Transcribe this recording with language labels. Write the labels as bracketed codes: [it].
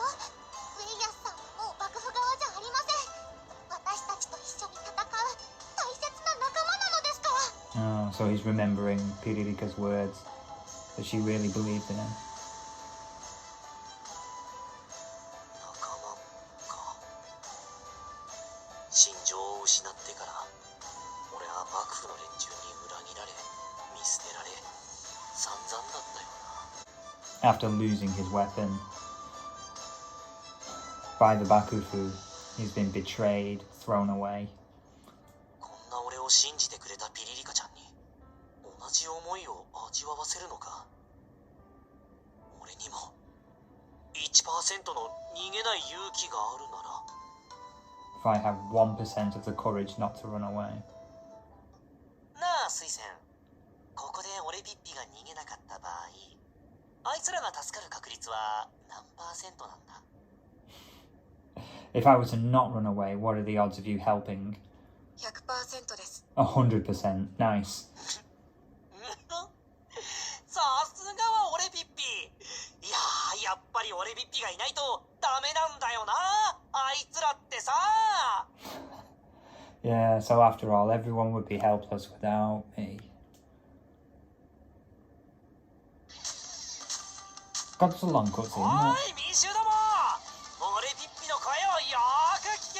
[ja] ウェイヤスさんはもう幕府側じゃありません。私たちと一緒に戦う大切な仲間なのですから。 [en] Oh, so he's remembering Piririka's words that she really believed in him. [ja] 仲間か。心情を失ってから俺は幕府の連中に裏切られ見捨てられ散々だったよな。 [en] After losing his weapon by the Bakufu, he's been betrayed, thrown away. [ja] こんな俺を信じてくれたピリリカちゃんに同じ思いを味わわせるのか。俺にも 1% の逃げない勇気があるなら。 [en] If I have 1% of the courage not to run away. [ja] なあ水仙、ここで俺ピッピが逃げなかった場合、あいつらが助かる確率は何%なんだ。 [en] If I were to not run away, what are the odds of you helping? [ja] 100% です。 [en] 100%. Nice. [ja] さすがは俺ピッピ。いやー、やっぱり俺ピッピがいないとダメなんだよな、あいつらってさ。 [en] Yeah, so after all, everyone would be helpless without me. God, that's a long cutscene, [ja] お [en] isn't [ja] い民衆ども、俺ピッピの声をよーく聞け。